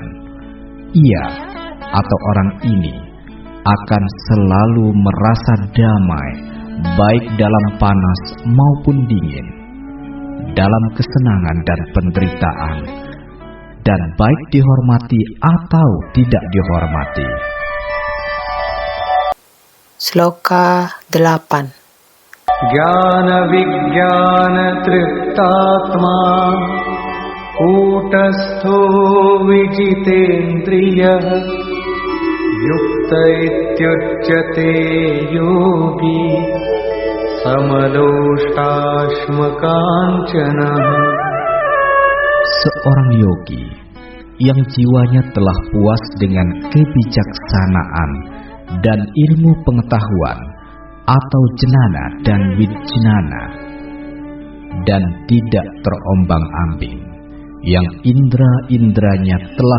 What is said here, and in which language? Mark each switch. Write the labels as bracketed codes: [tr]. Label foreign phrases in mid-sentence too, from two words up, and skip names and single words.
[id] Ia atau orang ini akan selalu merasa damai, baik dalam panas maupun dingin, dalam kesenangan dan penderitaan, dan baik dihormati atau tidak dihormati. Sloka 8. [sa] ज्ञानविज्ञानतृप्तात्मा कूटस्थो विजितेन्द्रियः युक्त इत्युच्यते योगी समलोष्टाश्मकाञ्चनः. [id] Seorang yogi yang jiwanya telah puas dengan kebijaksanaan dan ilmu pengetahuan atau jenana dan wijnana, dan tidak terombang-ambing, yang indera-inderanya telah